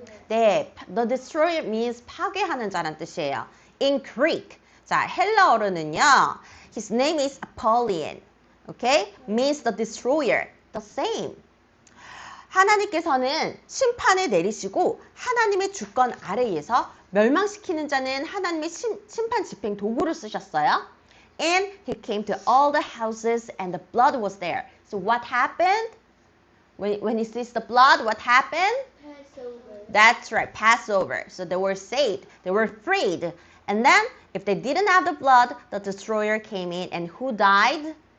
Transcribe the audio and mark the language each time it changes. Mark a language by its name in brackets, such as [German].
[Korean] 네, [English] the destroyer means [Korean] 파괴하는 자란 뜻이에요. [English] In Greek, [Korean] 자 헬라어로는요, [English] his name is Apollyon. Okay, means the destroyer. The same. [Korean] 하나님께서는 심판을 내리시고 하나님의 주권 아래에서 멸망시키는 자는 하나님의 심판 집행 도구를 쓰셨어요. [English] And he came to all the houses and the blood was there. So what happened? When he sees the blood, what happened? Passover. That's right, Passover. So they were saved. They were freed. And then if they didn't have the blood, the destroyer came in and who died?